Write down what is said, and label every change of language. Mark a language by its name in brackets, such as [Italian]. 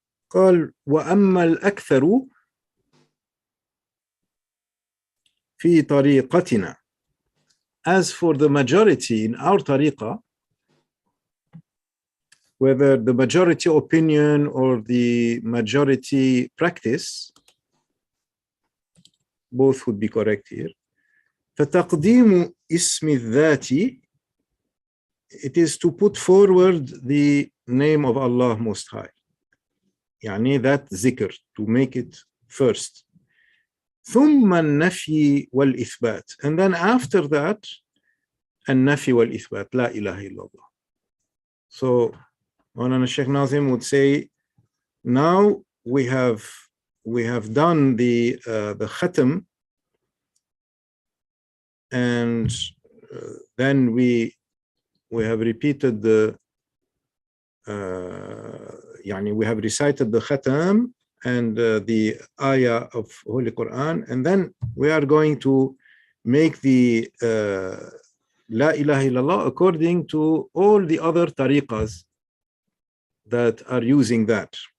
[Arabic] قال وأما الأكثر في طريقتنا. [English] As for the majority in our tariqah, whether the majority opinion or the majority practice, both would be correct here. [Arabic] فَتَقْدِيمُ اسم الذات, [English] it is to put forward the name of Allah Most High. يعني that zikr, to make it first. [Arabic] ثُمَّ النَّفْيِ وَالْإِثْبَاتِ, [English] and then after that, [Arabic] النَّفْيِ وَالْإِثْبَاتِ, لا إله إلا الله. [English] So, Maulana Sheikh Nazim would say, now we have done the khatam, and then we have repeated the we have recited the khatam and the ayah of Holy Quran, and then we are going to make the La ilaha illallah according to all the other tariqas that are using that.